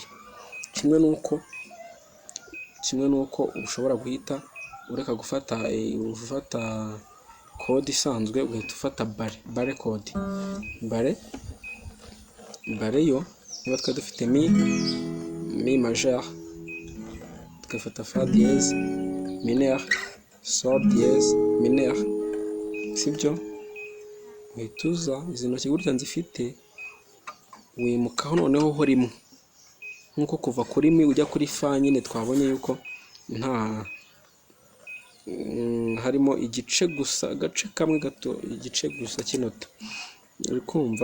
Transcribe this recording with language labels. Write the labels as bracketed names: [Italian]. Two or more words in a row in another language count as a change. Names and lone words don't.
[Kinyarwanda] kimwe nuko ushobora guhita ureka gufata code isanzwe, ugahita ufata bare code. bare yo niba twari dufite [French] mi majeur, tugafata fa dièse mineur, sol dièse mineur, [Kinyarwanda] sibyo? uhita uza izi ntoki gutya nzifite, wimukaho noneho ho rimwe, nkuko kuva kuri mi ujya kuri fa nyine twabonye yuko nta harimo igice gusa, agace kamwe gato, igice gusa cy'inota, uri kumva?